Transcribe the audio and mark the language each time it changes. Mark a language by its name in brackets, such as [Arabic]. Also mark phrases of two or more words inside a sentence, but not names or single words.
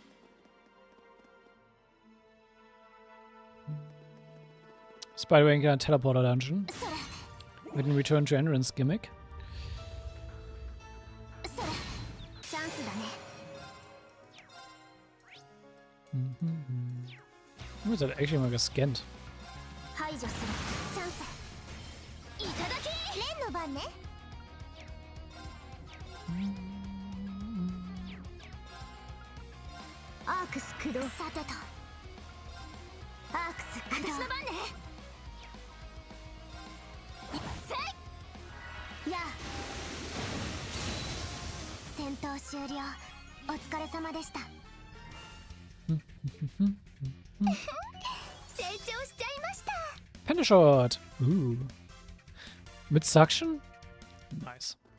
[English] Spider-Man in a teleporter dungeon. With a return to entrance gimmick. [Japanese] チャンスだね。 Who is that actually [German] mal gescannt? [Japanese] 排除するチャンス。いただき。レンの番ね。アークス駆動。さてと。アークス駆動。私の番ね。せい。やあ。戦闘終了。お疲れ様でした。成長しちゃいました。 [English] Panda Shot! Ooh. Mit Suction? Nice.